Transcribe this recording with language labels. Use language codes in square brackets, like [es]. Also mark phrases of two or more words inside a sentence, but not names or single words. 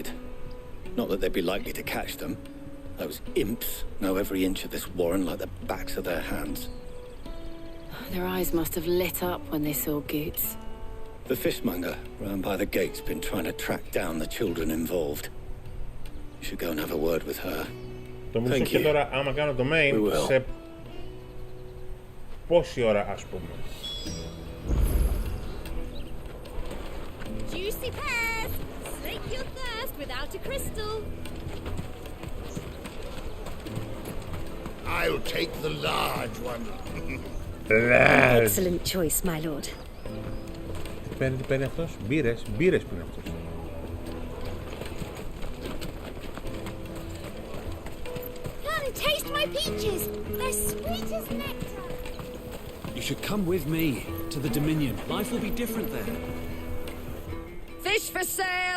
[en] Not that they'd be likely to catch them. Those imps know every inch of this warren like the backs of their hands. Their eyes must have lit up when they saw Goots. The fishmonger round by the gate's been trying to track down the children involved. You should go and have a word with her. [el] Το μου και τώρα, άμα κάνω το main, σε πόση ώρα, ας πούμε? [en] Juicy pears! Slake your thirst without a crystal. I'll take the large one. Excellent choice, my lord. [el] Τι παίρνει αυτός? Μπύρες πίνει αυτός. [en] Come and taste my peaches. They're sweet as nectar. You should come with me to the Dominion. Life will be different there. Fish for sale!